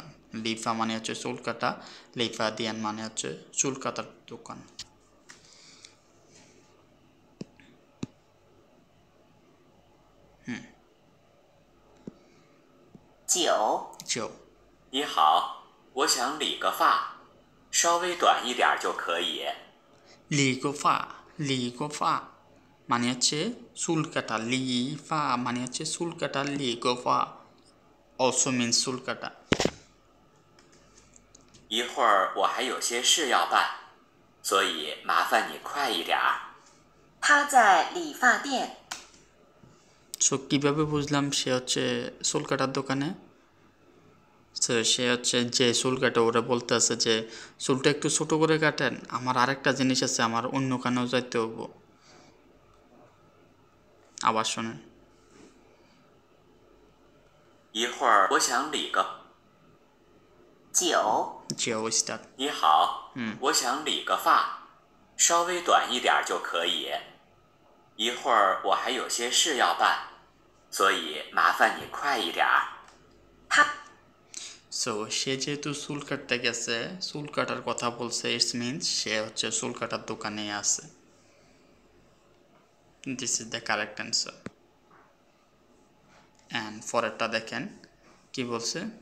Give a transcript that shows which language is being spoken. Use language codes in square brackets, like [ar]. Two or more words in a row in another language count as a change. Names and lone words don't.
[bn] লিফা মানে হচ্ছে চুল কাটা, [zh] 理发店 [bn] মানে হচ্ছে চুল কাটার দোকান। 9. [zh] 就你好，我想理个发，稍微短一点就可以。 [bn] লিগোফা মানে হচ্ছে চুল কাটা। লিফা মানে হচ্ছে চুল কাটা। লিগোফা [en] also means [bn] চুল কাটা। [zh] 一会儿我还有些事要办，所以麻烦你快一点儿。他在理发店。 [bn] সো কীভাবে বুঝলাম সে হচ্ছে চুল কাটার দোকানে? তো সে হচ্ছে যে চুল কাটে ওরা বলতে আছে যে চুলটা একটু ছোটো করে কাটেন, আমার আরেকটা জিনিস আছে, আমার অন্য কানেও যাইতে হবো। আবার শোনেন। [zh] 一会儿我想理个。 9. [bn] জিও স্টার্ট। [zh] 你好，我想理个发，稍微短一点就可以。一会儿我还有些事要办，所以麻烦你快一点儿。他 [bn] সো সে যেহেতু চুল কাটতে গেছে, চুল কাটার কথা বলছে, [en] it's means [bn] সে হচ্ছে চুল কাটার দোকানে আছে। [en] this is the correct answer. and [bn] পরেরটা দেখেন কি বলছে।